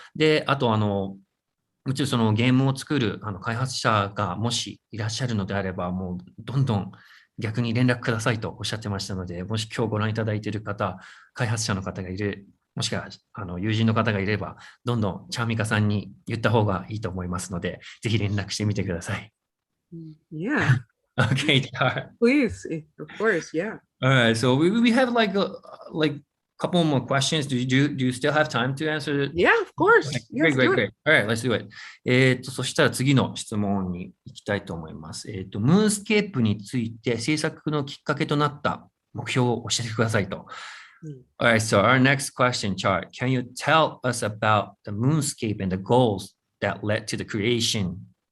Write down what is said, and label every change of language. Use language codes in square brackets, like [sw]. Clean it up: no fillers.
[ja] で、あともちろんそのゲームを作る開発者がもしいらっしゃるのであれば、もうどんどん逆に連絡くださいとおっしゃってましたので、もし今日ご覧いただいている方、開発者の方がいる、もしくは友人の方がいれば、どんどんチャーミカさんに言った方がいいと思いますので、ぜひ連絡してみてください。 [en] Yeah. Okay, please, of course, yeah. All right, so we have like couple more questions. Do you still have time to answer? Yeah, of course. Okay, great. All right, let's do it. [ja] そしたら次の質問に行きたいと思います。ムーンスケープについて制作のきっかけとなった目標を教えてくださいと。 [en] All right, so our next question, Char. Can you tell us about the Moonscape and the goals that led to the creation?